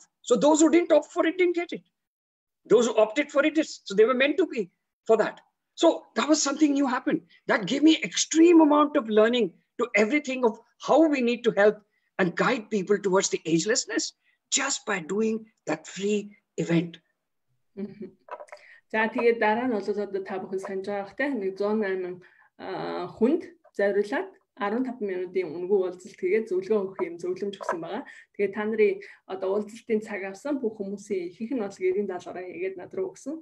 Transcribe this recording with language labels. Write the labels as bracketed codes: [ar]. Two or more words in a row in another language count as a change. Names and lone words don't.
[en] So those who didn't opt for it, didn't get it. Those who opted for it, so they were meant to be for that. So that was something new happened. That gave me extreme amount of learning to everything of how we need to help and guide people towards the agelessness just by doing that free event. [mn] За тэгээд дараа нь бол та бүхэн санаж байгаа хэ нэг 108 хүнд зориулаад 15 минутын үнгүй уулзалт тэгээд зөвлөгөө өгөх юм зөвлөмж өгсөн байгаа. Тэгээд та нарын уулзалтын цаг авсан бүх хүмүүсийн ихэнх нь бол гэрийн даалгавраа хийгээд над руу өгсөн.